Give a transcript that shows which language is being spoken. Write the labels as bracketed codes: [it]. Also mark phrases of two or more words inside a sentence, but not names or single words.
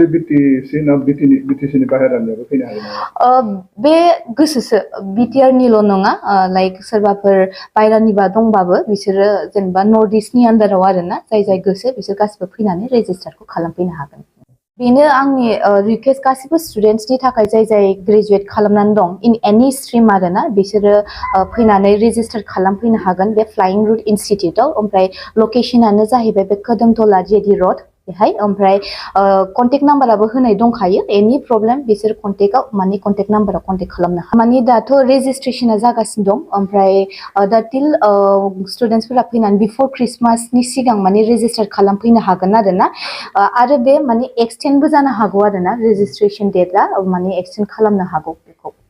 [brx] BTC ना BTC नि बाहेरानियाबो फैनो हागोन बे गोसोसो BTR निल' नङा लाइक सोरबाफोर बाहेरानिबा दंबाबो बिसोरो जेनेबा नर्थ इस्टनि आन्दाराव आरोना जाय गोसो बिसोर गासिबो फैनानै रेजिस्टारखौ खालामफैनो हागोन बेनो आंनि रिक्वेस्ट गासिबो स्टुडेन्ट्सनि थाखाय जाय ग्रेजुवेट खालामनानै दं [en] in any stream [brx] आरोना बिसोरो फैनानै रेजिस्टार खालामफैनो हागोन बे फ्लाइंग रुट इनस्टिट्यूटआव ओमफ्राय लकेशनानो जाहैबाय बे खोदोमतला जेडि रड बेहाय ओमफ्राय कन्टेक्ट नाम्बाराबो होनाय दंखायो [en] any problem [brx] बिसोर कन्टेक्टआव माने कन्टेक्ट नाम्बाराव कन्टेक्ट खालामनो हागोन माने दाथ' रेजिस्ट्रेशना जागासिनो दं ओमफ्राय दा टिल स्टुडेन्ट्सफोरा फैनानै बिफोर क्रिसमासनि सिगां माने रेजिस्टार खालामफैनो हागोन आरोना आरो बे माने एक्सटेन्डबो जानो हागौ आरोना रेजिस्ट्रेशन डेटआ माने एक्सटेन्ड खालामनो हागौ बेखौ